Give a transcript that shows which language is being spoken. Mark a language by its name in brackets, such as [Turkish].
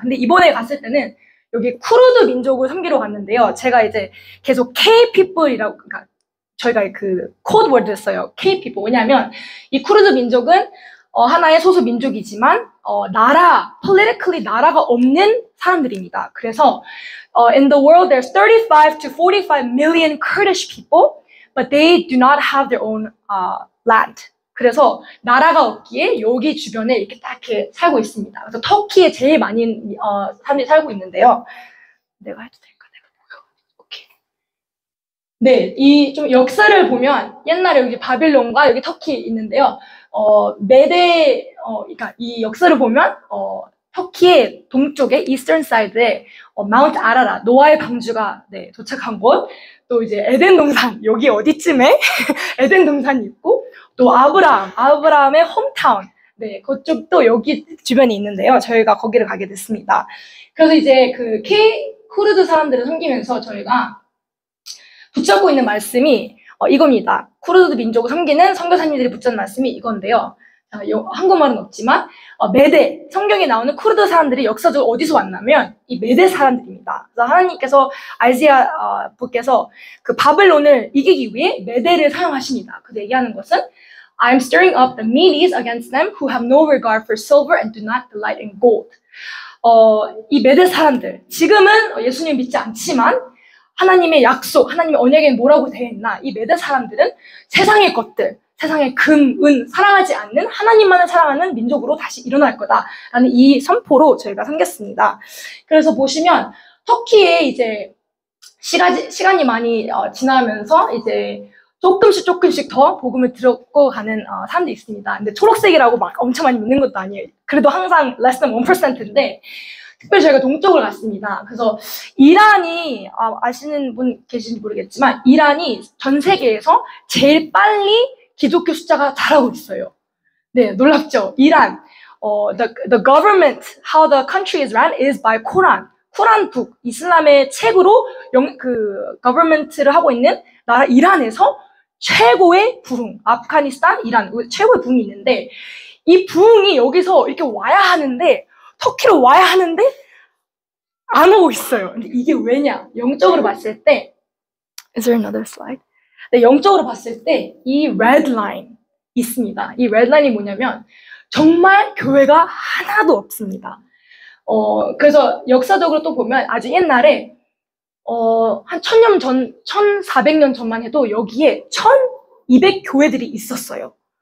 [Korean] 근데 이번에 갔을 때는 여기 쿠르드 민족을 섬기러 갔는데요. 제가 이제 계속 K-people이라고, 그러니까 저희가 그 코드 월드를 써요. K-people. 왜냐하면 이 쿠르드 민족은 하나의 소수 민족이지만 politically 나라가 없는 사람들입니다. [English] 그래서 in the world there's 35 to 45 million Kurdish people, but they do not have their own land. [Korean] 그래서 나라가 없기에 여기 주변에 이렇게 딱 이렇게 살고 있습니다. 그래서 터키에 제일 많은 사람들이 살고 있는데요. 내가 해도 될까? 내가 보여. 오케이. 네, 이 좀 역사를 보면 옛날에 여기 바빌론과 여기 터키 있는데요. 그러니까 이 역사를 보면 터키의 동쪽에 이스턴 사이드에 마운트 아라라 노아의 방주가 도착한 곳, 또 이제 에덴 동산 여기 어디쯤에 에덴 동산이 있고, 또 아브라함의 홈타운, 네, 그쪽도 여기 주변에 있는데요. 저희가 거기를 가게 됐습니다. 그래서 이제 그 쿠르드 사람들을 섬기면서 저희가 붙잡고 있는 말씀이 이겁니다. 쿠르드 민족을 섬기는 선교사님들이 붙잡는 말씀이 이건데요. 한국말은 없지만 메대, 성경에 나오는 쿠르드 사람들이 역사적으로 어디서 왔냐면 이 메대 사람들입니다. 그래서 하나님께서 아이사야 분께서 그 바벨론을 이기기 위해 메대를 사용하십니다. 그래서 얘기하는 것은 [English] I am stirring up the Medes against them who have no regard for silver and do not delight in gold. [Korean] 이 메대 사람들, 지금은 예수님 믿지 않지만 하나님의 약속, 하나님의 언약에는 뭐라고 되어 있나? 이 메대 사람들은 세상의 것들, 세상의 금, 은, 사랑하지 않는 하나님만을 사랑하는 민족으로 다시 일어날 거다라는 이 선포로 저희가 섬겼습니다. 그래서 보시면 터키에 이제 시간이 많이 지나면서 이제 조금씩 더 복음을 들고 가는 사람들이 있습니다. 근데 초록색이라고 막 엄청 많이 믿는 것도 아니에요. 그래도 항상 [English] less than 1% [Korean] 인데 특별히 저희가 동쪽을 갔습니다. 그래서 이란이 아시는 분 계신지 모르겠지만 이란이 전 세계에서 제일 빨리 기독교 숫자가 잘하고 있어요. 네, 놀랍죠? [English] 이란, the government, how the country is run is by Quran. [Korean] 쿠란북, 이슬람의 책으로 그 government를 하고 있는 나라 이란에서 최고의 부흥, 아프가니스탄, 이란, 최고의 부흥이 있는데 이 부흥이 여기서 이렇게 와야 하는데 터키로 와야 하는데 안 오고 있어요. 근데 이게 왜냐? 영적으로 봤을 때 [English] Is there another slide? [Korean] 네, 영적으로 봤을 때 이 red line 있습니다. 이 red line이 뭐냐면 정말 교회가 하나도 없습니다. 그래서 역사적으로 또 보면 아주 옛날에 한 1000년 전, 1400년 전만 해도 여기에 1200 교회들이 있었어요.